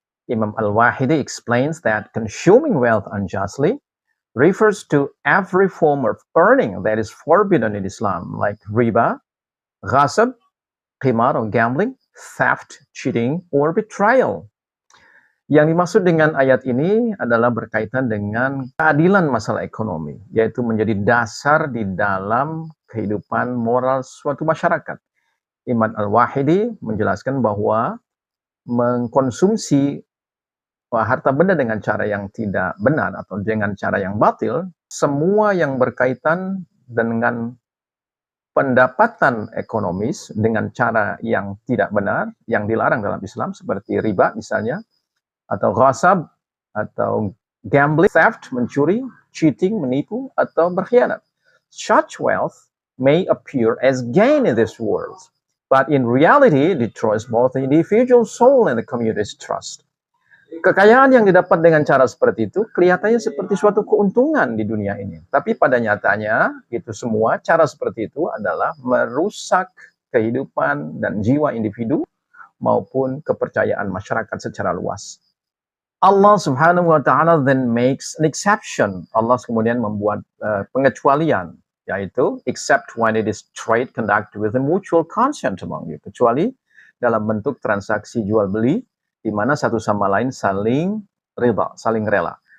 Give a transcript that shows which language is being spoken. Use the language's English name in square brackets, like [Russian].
[English] Imam Al-Wahidi explains that consuming wealth unjustly refers to every form of earning that is forbidden in Islam, like riba, ghasab, qimar or gambling, theft, cheating, or betrayal. [Indonesian] Yang dimaksud dengan ayat ini adalah berkaitan dengan keadilan masalah ekonomi, yaitu menjadi dasar di dalam kehidupan moral suatu masyarakat. Imam Al-Wahidi menjelaskan bahwa mengkonsumsi harta benda dengan cara yang tidak benar atau dengan cara yang batil, semua yang berkaitan dengan pendapatan ekonomis dengan cara yang tidak benar, yang dilarang dalam Islam, seperti riba misalnya, atau ghasab, atau gambling, theft, mencuri, cheating, menipu, atau berkhianat. [English] Such wealth may appear as gain in this world, but in reality it destroys both the individual soul and the community's trust. [Indonesian] Kekayaan yang didapat dengan cara seperti itu kelihatannya seperti suatu keuntungan di dunia ini. Tapi pada nyatanya, itu semua cara seperti itu adalah merusak kehidupan dan jiwa individu maupun kepercayaan masyarakat secara luas. [English] Allah Subhanahu wa Ta'ala then makes an exception. [Indonesian] Allah kemudian membuat pengecualian, yaitu [English] except when it is trade conducted with a mutual consent among you, [Indonesian] kecuali dalam bentuk transaksi jual beli di mana satu sama lain saling ridha, saling rela.